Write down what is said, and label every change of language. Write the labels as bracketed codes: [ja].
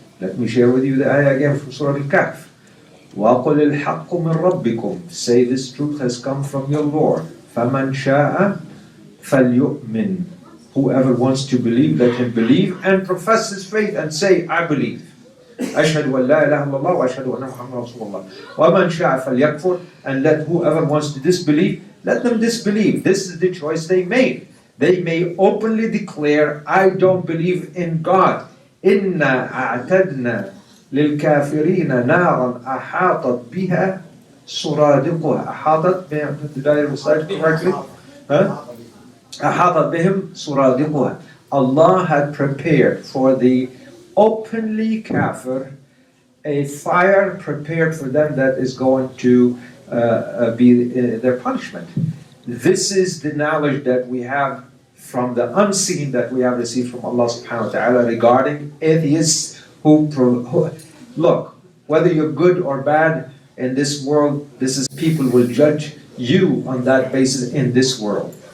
[en] Let me share with you the ayah again from Surah Al-Kahf. [ar] وَقُلِ الْحَقُّ مِنْ رَبِّكُمْ [en] Say this truth has come from your Lord. [ar] فَمَنْ شَاءَ فَلْيُؤْمِنْ [en] Whoever wants to believe, let him believe and profess his faith and say, I believe. [ar] أشهد أن لا إله إلا الله وأشهد أن محمدا رسول الله. وَمَنْ شَاءَ فَلْيَكْفُرْ [en] And let whoever wants to disbelieve, let them disbelieve. This is the choice they made. They may openly declare, I don't believe in God. [ar] إِنَّا أَعْتَدْنَا لِلْكَافِرِينَ نَارًا أَحَاطَتْ بِهَا سُرَادِقُهَا أحاطت, [en] did I recite correctly? [ar] أَحَاطَتْ بِهِمْ سُرَادِقُهَا [en] Allah had prepared for the openly kafir a fire prepared for them that is going to be their punishment. This is the knowledge that we have from the unseen that we have received from Allah subhanahu wa ta'ala regarding atheists who look, whether you're good or bad in this world, people will judge you on that basis in this world.